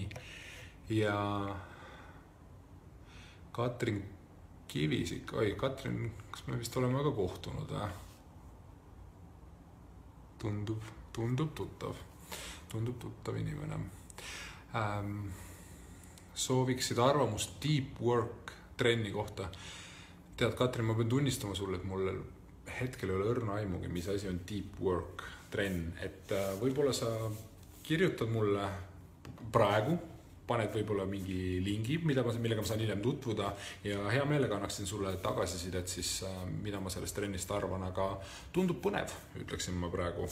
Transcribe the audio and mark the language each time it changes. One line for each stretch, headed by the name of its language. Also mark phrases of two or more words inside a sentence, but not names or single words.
Estonian: Ja Katrin Kivisik, Katrin, kas me vist oleme ka kohtunud? Tundub tuttav inimene. Sooviksid arvamust
English: deep work
Estonian: trenni kohta. Tead, Katrin, ma pean tunnistama sulle, et mul hetkel ei ole õrna aimugi, mis asi on
English: deep work
Estonian: trenn. Et võib-olla sa kirjutad mulle praegu, paned võib-olla mingi lingi, millega ma saan hiljem tutvuda ja hea meelega annaksin sulle tagasisidet siis, mida ma sellest trennist arvan, aga tundub põnev, ütleksin ma praegu.